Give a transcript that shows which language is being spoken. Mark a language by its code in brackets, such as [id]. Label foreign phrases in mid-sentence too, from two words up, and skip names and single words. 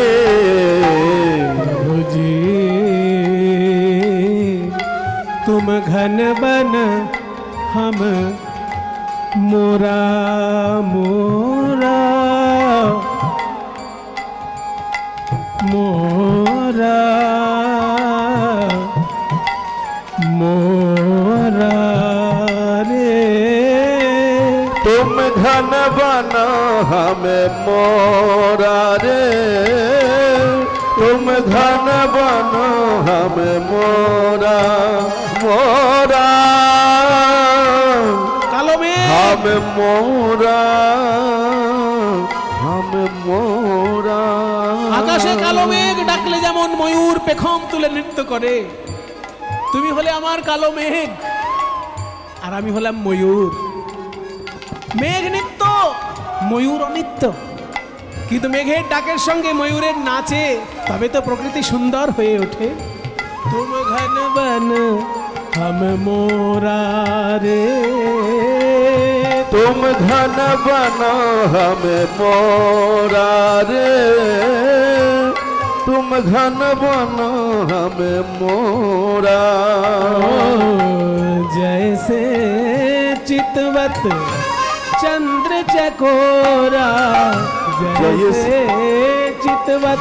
[hi] प्रभु जी तुम घन बन हम मोरा मोरा मोरा मोरा रे, तुम घन बना हमें मोरा रे, तुम घन बना हमें मोरा मोरा, [bn] কালো মেঘ [hi] हम मोरा हम मोरा। [bn] আকাশে কালো মেঘ ডাকলে যেমন ময়ূর পেখম তুলে নৃত্য করে, তুমি হলে আমার কালো মেঘ আর আমি হলাম ময়ূর। মেঘ নিত্য, ময়ূর অনিত্য, কিন্তু মেঘের ডাকের সঙ্গে ময়ূরের নাচে তবে তো প্রকৃতি সুন্দর হয়ে ওঠে। [hi] तुम घन बन हम मोरा রে, तुम घन बना हमें मोरा रे, तुम घन बना हमें मोरा। जैसे चितवत चंद्र चकोरा, जैसे चितवत